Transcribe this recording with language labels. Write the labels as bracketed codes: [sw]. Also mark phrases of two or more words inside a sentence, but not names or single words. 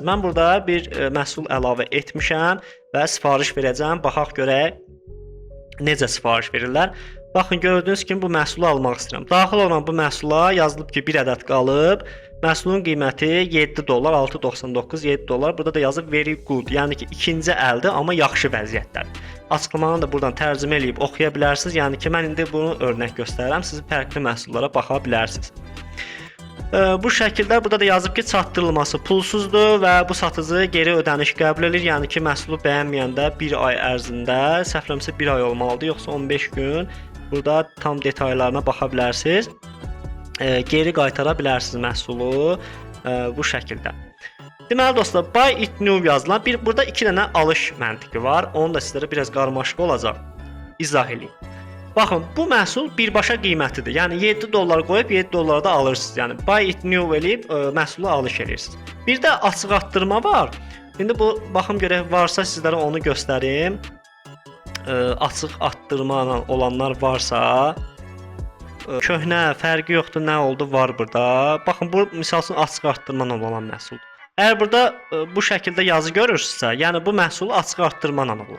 [az] Mən burada bir məhsul əlavə etmişəm və sifariş verəcəm. Baxaq görək necə sifariş verirlər. Baxın, gördüyünüz kimi bu məhsulu almaq istəyirəm. Daxil olan bu məhsula yazılıb ki, bir ədəd qalıb. Məhsulun qiyməti $7, $6.99, $7. Burada da yazıb [en] very good, [az] yəni ki, ikinci əldir, amma yaxşı vəziyyətdədir. Açıqlamanı da buradan tərcümə edib oxuya bilərsiniz. Yəni ki, mən indi bunu örnək göstərirəm. Siz fərqli məhsullara baxa bilərsiniz. Bu şəkildə burada da yazıb ki, çatdırılması pulsuzdur və bu satıcı geri ödəniş qəbul edir. Yəni ki, məhsulu bəyənməyəndə 1 ay ərzində, səhvləmirəmsə 1 ay olmalıdır, yoxsa 15 gün. Burada tam detallarına baxa bilərsiniz. Geri qaytara bilərsiniz məhsulu bu şəkildə. Deməli dostlar, [en] buy it new [az] yazılan burada 2 dənə alış məntiqi var. Onu da sizlərə biraz qarmaşıq olacaq. İzah edeyim. Baxın, bu məhsul birbaşa qiymətidir. Yəni $7 qoyub $7 da alırsınız. Yəni [en] buy it new [az] eləyib məhsulu alış edirsiniz. Bir də açıq artdırma var. İndi bu baxım görək varsa sizlərə onu göstərim. Açıq artdırma olanlar varsa, köhnə, fərqi yoxdur, nə oldu var burada. Baxın, bu misal üçün açıq artdırma olan məhsuldur. Əgər burada bu şəkildə yazı görürsünüzsə, yəni bu məhsulu açıq artdırma olur.